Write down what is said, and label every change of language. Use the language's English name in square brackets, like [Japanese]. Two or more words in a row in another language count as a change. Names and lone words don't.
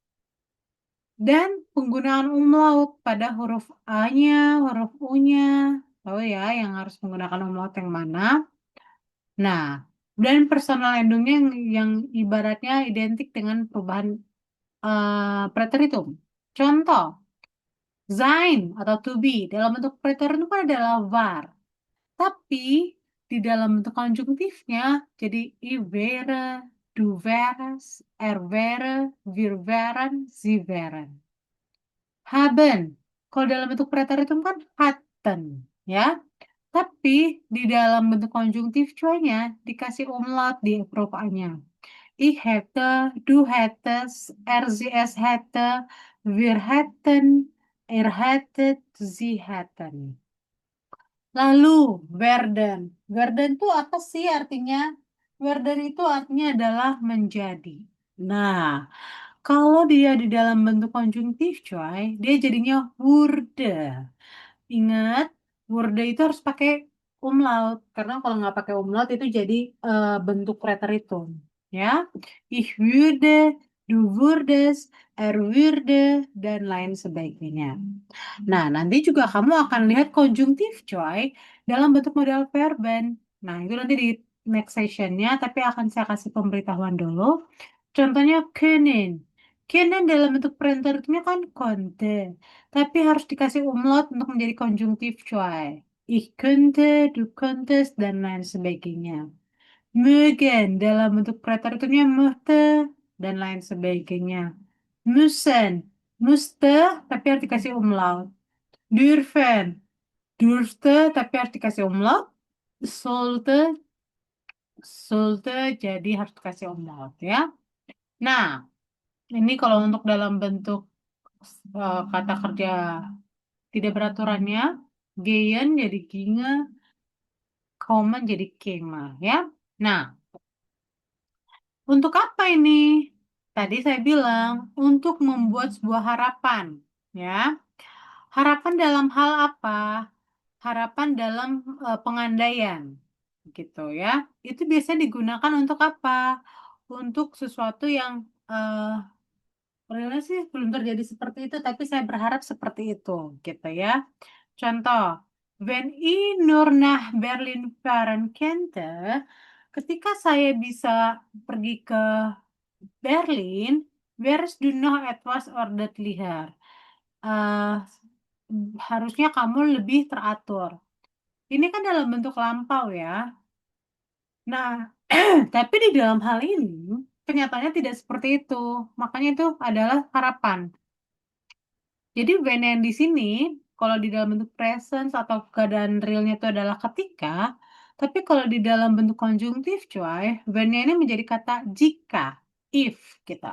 [Indonesian] Dan penggunaan umlaut pada huruf A-nya, huruf U-nya. Tahu ya yang harus menggunakan umlaut yang mana? Nah, dan personal endingnya yang ibaratnya identik dengan perubahan preteritum. Contoh, sein atau [English] to be [Indonesian] dalam bentuk preteritum kan adalah var. Tapi di dalam bentuk konjungtifnya jadi [German] I wäre, du wärst, er wäre, wir wären, sie wären. [Indonesian] Haben. Kalau dalam bentuk preteritum kan hatten, ya. Tapi di dalam bentuk konjungtif cuanya dikasih umlaut di huruf A-nya. [German] Ich hätte, du hättest, er, sie, es hätte, wir hätten, hättet, sie hätten. [Indonesian] Lalu, werden. Werden itu apa sih artinya? Werden itu artinya adalah menjadi. Nah, kalau dia di dalam bentuk konjungtif, coy, dia jadinya wurde. Ingat, wurde itu harus pakai umlaut. Karena kalau nggak pakai umlaut itu jadi bentuk preteritum. Ya, [German] ich würde, du würdest, er würde, [Indonesian] dan lain sebagainya. Nah, nanti juga kamu akan lihat konjungtif, coy, dalam bentuk modal verben. Nah, itu nanti di [English] next sessionnya, [Indonesian] tapi akan saya kasih pemberitahuan dulu. Contohnya können. Können dalam bentuk preteritumnya kan konnte, tapi harus dikasih umlaut untuk menjadi konjungtif, coy. [German] Ich könnte, du könntest, [Indonesian] dan lain sebagainya. Mögen dalam bentuk preteritumnya möchte, dan lain sebagainya. [German] Müssen, müsste, [Indonesian] tapi harus dikasih umlaut. [German] Dürfen, dürfte, [Indonesian] tapi harus dikasih umlaut. [German] Sollte, sollte, [Indonesian] jadi harus dikasih umlaut ya. Nah, ini kalau untuk dalam bentuk kata kerja tidak beraturannya, gehen jadi ginge, kommen jadi kema ya. Nah, untuk apa ini? Tadi saya bilang untuk membuat sebuah harapan ya. Harapan dalam hal apa? Harapan dalam pengandaian gitu ya. Itu biasanya digunakan untuk apa? Untuk sesuatu yang realnya sih belum terjadi seperti itu, tapi saya berharap seperti itu gitu ya. Contoh, [German] wenn ich nur nach Berlin fahren könnte, [Indonesian] ketika saya bisa pergi ke Berlin, [German] wärst du noch etwas ordentlicher. [Indonesian] Eh, harusnya kamu lebih teratur. Ini kan dalam bentuk lampau ya. Nah, tapi di dalam hal ini, kenyataannya tidak seperti itu. Makanya itu adalah harapan. Jadi when yang di sini, kalau di dalam bentuk presence atau keadaan realnya itu adalah ketika, tapi kalau di dalam bentuk konjungtif, coy, when ini menjadi kata jika, if kita.